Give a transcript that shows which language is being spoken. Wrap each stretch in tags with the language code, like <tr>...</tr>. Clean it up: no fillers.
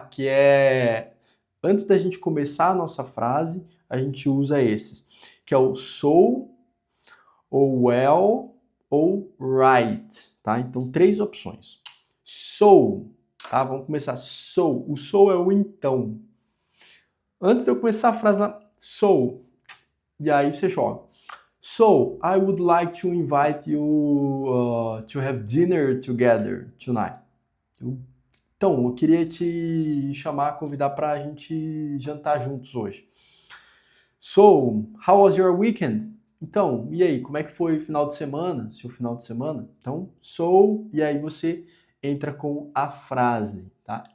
<pt>Que é antes da gente começar a nossa frase, a gente usa esses, que é o so, ou well, ou right, tá? Então, três opções. So, tá? Vamos começar. So. O so é o então. Antes de eu começar a frase, so, e aí você joga.</pt> <en>So, I would like to invite you to have dinner together tonight.</en> <pt>Então, eu queria te chamar, convidar para a gente jantar juntos hoje. So,</pt> <en>how was your weekend?</en> <pt>Então, e aí, como é que foi o final de semana? Seu final de semana? Então, so, e aí você entra com a frase, tá?</pt>